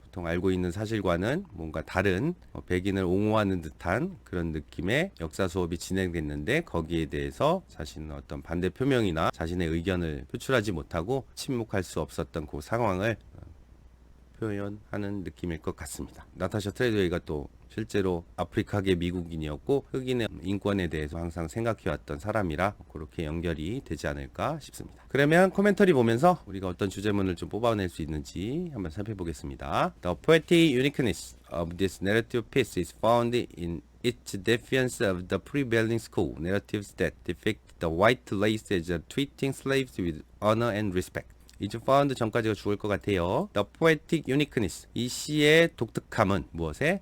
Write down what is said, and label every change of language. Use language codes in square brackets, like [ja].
[ko] 보통 알고 있는 사실과는 뭔가 다른 백인을 옹호하는 듯한 그런 느낌의 역사 수업이 진행됐는데 거기에 대해서 자신은 어떤 반대 표명이나 자신의 의견을 표출하지 못하고 침묵할 수 없었던 그 상황을 표현하는 느낌일 것 같습니다. 나타샤 트레드웨이가 또 실제로 아프리카계 미국인이었고 흑인의 인권에 대해서 항상 생각해왔던 사람이라 그렇게 연결이 되지 않을까 싶습니다. 그러면 코멘터리 보면서 우리가 어떤 주제문을 좀 뽑아낼 수 있는지 한번 살펴보겠습니다. [en] The poetic uniqueness of this narrative piece is found in its defiance of the prevailing school narratives that depict the white race as treating slaves with honor and respect. is found [ko] 전까지가 죽을 것 같아요. [en] The poetic uniqueness. [ko] 이 시의 독특함은 무엇에?